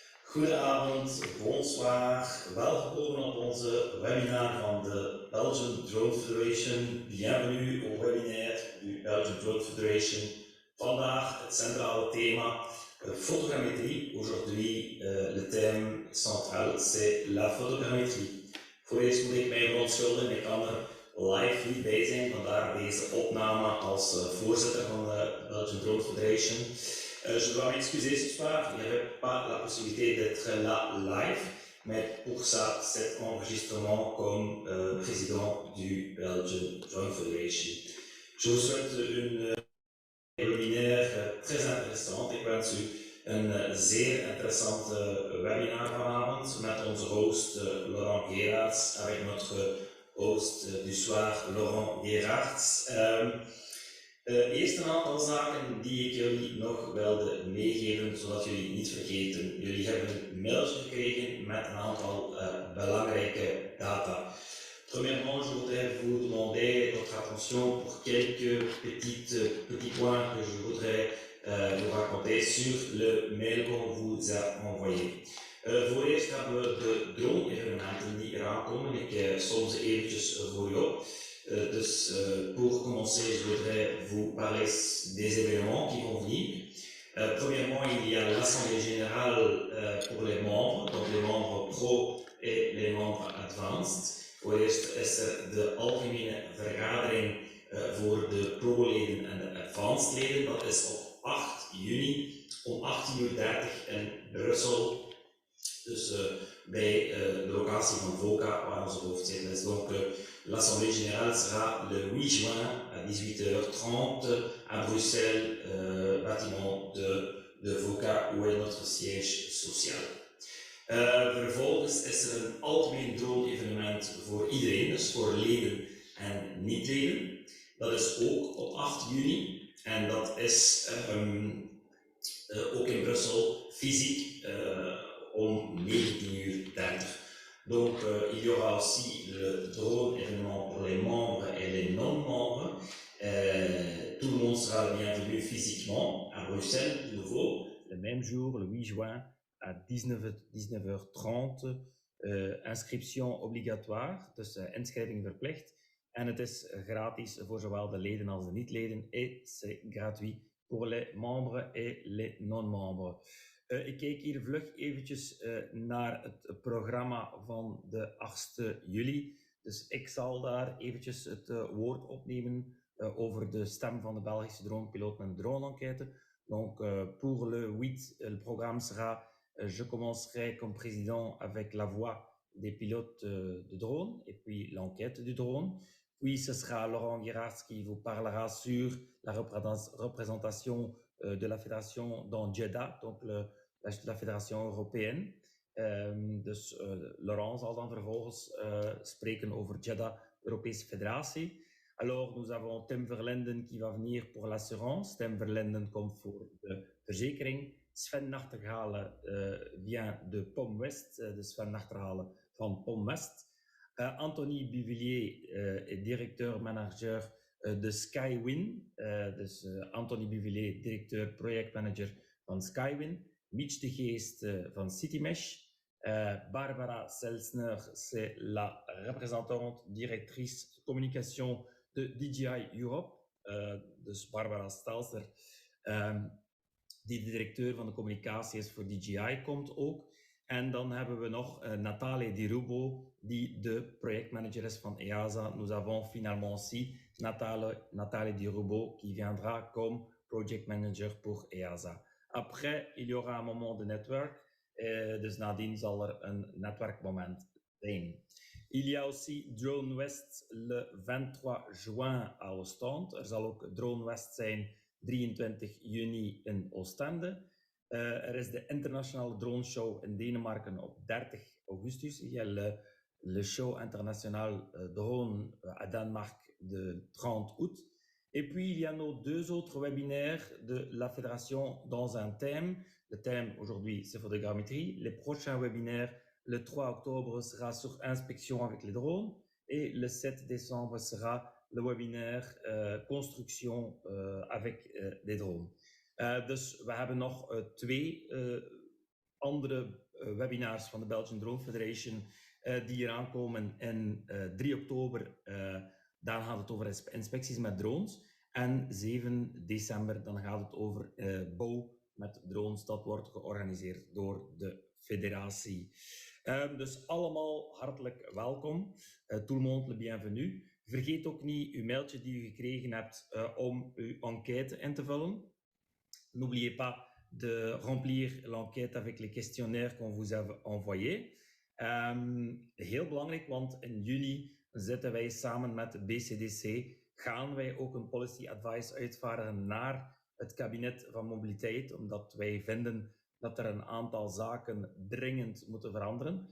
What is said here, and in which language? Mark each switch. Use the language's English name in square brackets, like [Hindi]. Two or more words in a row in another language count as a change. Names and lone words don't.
[Dutch] Goedenavond, bonsoir. Welkom op onze webinar van de Belgian Drone Federation. [French] Bienvenue au webinaire du Belgian Drone Federation. [Dutch] Vandaag het centrale thema photogrammetrie. [French] Aujourd'hui, le thème central, c'est la photogrammetrie. [Dutch] Voor eerst moet ik mij verontschuldigen, ik kan er live niet bij zijn, vandaar deze opname als voorzitter van de Belgian Drone Federation. [French] Je dois m'excuser ce soir, il n'y avait pas la possibilité d'être là live, mais pour ça, cet enregistrement comme président du Belgian Drone Federation. Je vous souhaite une webinaire très intéressante. [Dutch] Ik wens u een zeer interessante webinar vanavond met onze host Laurent Gerards, [French] avec notre host du soir Laurent Gerards. [Dutch] Eerst een aantal zaken die ik jullie nog wilde meegeven, zodat jullie niet vergeten. Jullie hebben een mailtje gekregen met een aantal belangrijke data. [French] Premièrement, je voudrais vous demander votre attention pour quelques petits points que je voudrais vous raconter sur le mail qu'on vous a envoyé. [Dutch] Voor eerst hebben we de drone-evenementen die eraan komen. Ik som ze eventjes voor u op. [French] Pour commencer, je voudrais vous parler des événements qui vont venir. Premièrement, il y a l'Assemblée générale pour les membres, donc les membres pro et les membres advanced. [Dutch] Voor eerst is de algemene vergadering voor de pro-leden en de advanced leden. Dat is op 8 juni om 18:30 in Brussel. Dus bij de locatie van VOCA, waar onze hoofdzetel is. [French] Donc, l'Assemblée générale sera le 8 juin à 18h30 à Bruxelles, bâtiment de VOCA, où est notre siège social. [Dutch] Vervolgens is er een algemeen drone-evenement voor iedereen, dus voor leden en niet-leden. Dat is ook op 8 juni en dat is ook in Brussel fysiek om 19:30. [French] Donc, il y aura aussi le drone événement pour les membres et les non-membres. Tout le monde sera bienvenu physiquement à Bruxelles, de nouveau, le même jour, le 8 juin, à 19h30. Inscription obligatoire, [Dutch] dus inschrijving verplicht. En het is gratis voor zowel de leden als de niet-leden. [French] Et c'est gratuit pour les membres et les non-membres. [Dutch] Ik kijk hier vlug eventjes naar het programma van de 8 juli. Dus ik zal daar eventjes het woord opnemen over de stem van de Belgische dronepiloten en de drone-enquête. [French] Donc, pour le 8, le programme sera, je commencerai comme président avec la voix des pilotes de drone et puis l'enquête du drone. Puis ce sera Laurent Gerards qui vous parlera sur la représentation de la fédération dans Jeddah, donc la fédération européenne. [Dutch] Dus Laurent zal dan vervolgens spreken over Jeddah, Europese federatie. [French] Alors, nous avons Tim Verlinden qui va venir pour l'assurance. [Dutch] Tim Verlinden komt voor de verzekering. Sven Nachtegale [French] vient de [Dutch] POM West, de Sven Nachtegale van POM West. [French] Anthony Buvillier est directeur-manager de Skywin. [Dutch] Dus Anthony Buvillier, directeur projectmanager van Skywin. Mitch de Geest van CityMesh. [French] Barbara Selsner, c'est la représentante directrice communication de DJI Europe. [Dutch] Dus Barbara Stelzer, die de directeur van de communicatie is voor DJI, komt ook. En dan hebben we nog Nathalie Di Rubo, die de projectmanager is van EASA. [French] Nous avons finalement aussi Nathalie Di Rubo qui viendra comme [English] project manager [French] pour EASA. Après, il y aura un moment de netwerk. [Dutch] Dus nadien zal er een netwerkmoment zijn. [French] Il y a aussi Drone West le 23 juin à Ostende. [Dutch] Er zal ook Drone West zijn 23 juni in Oostende. Er is de internationale drone show in Denemarken op 30 augustus. [French] Il y a le show international drone à Danemark de 30 août. Et puis, il y a nos 2 autres webinaires de la fédération dans un thème. Le thème aujourd'hui, c'est photogrammetrie. Les prochains webinaires, le 3 octobre, sera sur inspection avec les drones. Et le 7 décembre sera le webinaire construction avec des drones. [Dutch] Dus we hebben nog 2 andere webinars van de Belgian Drone Federation die eraan komen in 3 oktober. Daar gaat het over inspecties met drones. En 7 december dan gaat het over bouw met drones. Dat wordt georganiseerd door de federatie. Dus allemaal hartelijk welkom. [French] Tout le monde le bienvenue. [Dutch] Vergeet ook niet uw mailtje die u gekregen hebt om uw enquête in te vullen. [French] N'oubliez pas de remplir l'enquête avec les questionnaires qu'on vous a envoyés. [Dutch] Heel belangrijk, want in juni zitten wij samen met BCDC, gaan wij ook een [English] policy advice [Dutch] uitvaardigen naar het kabinet van mobiliteit, omdat wij vinden dat er een aantal zaken dringend moeten veranderen.